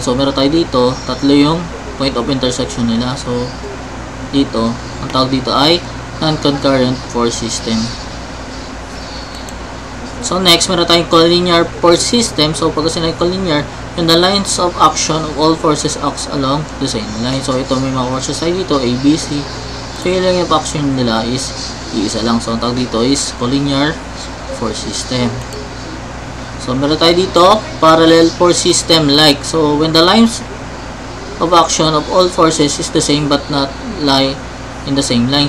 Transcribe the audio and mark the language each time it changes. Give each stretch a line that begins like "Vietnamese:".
Filipino: So, meron tayo dito, tatlo yung point of intersection nila. So, dito, ang tawag dito ay non-concurrent force system. So, next, meron tayong collinear force system.
English: So,
Filipino: pag sinay
English: collinear, when the lines of action of all forces acts along the same line.
Filipino: So, ito may mga forces tayo dito, A, B, C. So, yung line of action nila is iisa lang. So, ang tawag dito is collinear force system.
English: So,
Filipino: meron tayo dito,
English: parallel force system like. So, when the lines of action of all forces is the same but not lie in the same line.